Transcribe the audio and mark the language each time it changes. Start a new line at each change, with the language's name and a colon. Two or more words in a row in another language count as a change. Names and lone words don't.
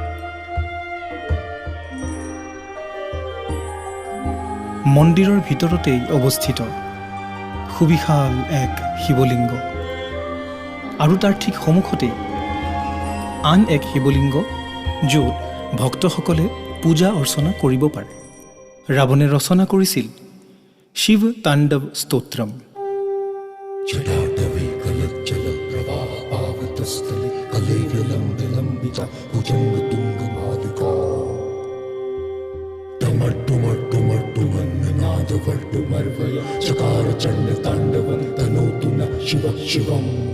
Assamese: মন্দিৰৰ ভিতৰতেই অৱস্থিত সুবিশাল এক শিৱলিংগ, আৰু তাৰ ঠিক সন্মুখতেই আন এক শিৱলিংগ, য'ত ভক্তসকলে পূজা অৰ্চনা কৰিব পাৰে। ৰাৱণে ৰচনা কৰিছিল শিৱ তাণ্ডৱ স্তোত্ৰম।
Sanskrit: जटाटवी कलज्जल प्रवाह पावतस्थले कलैर्लम्बिता भुजंग तुंग मालिका टमट्टुमट्टुमट्टुमन्नादवर्टुमर्वय चकार चंड तांडवं तनोतु न शिव शिवम्।